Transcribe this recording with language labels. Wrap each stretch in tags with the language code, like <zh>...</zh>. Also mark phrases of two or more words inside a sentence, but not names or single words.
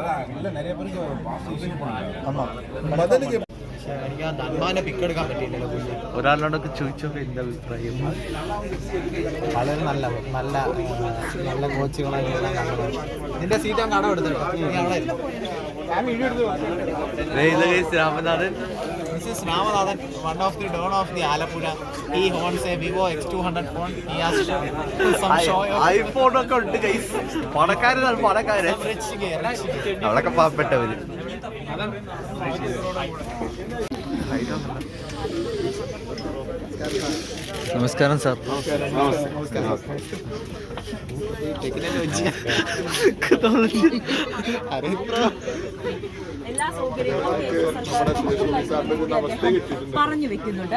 <ta>ஆமா பதிலுக்கு</ta> <ml>ഒരാളോടൊക്കെ ചോദിച്ചോക്കെ എന്താ അഭിപ്രായം? വളരെ നല്ല നല്ല നല്ല കോച്ചുകളാണ്. നിന്റെ സീറ്റ് അങ്ങ് അടവ് എടുത്തിട്ടോ. രാമനാഥൻ.</ml> <en>This is Ramanathan, one of the don of the Alapura. He owns a Vivo X200 phone. He has some show of</en> <ml>iPhone ഒക്കെ ഉണ്ട് ഗൈസ്. പണക്കാരനാണ് പണക്കാരൻ. അവളൊക്കെ പാവപ്പെട്ടവര്. നമസ്കാരം സാർ. എല്ലാ സൗകര്യങ്ങളും പറഞ്ഞു വെക്കുന്നുണ്ട്.</ml>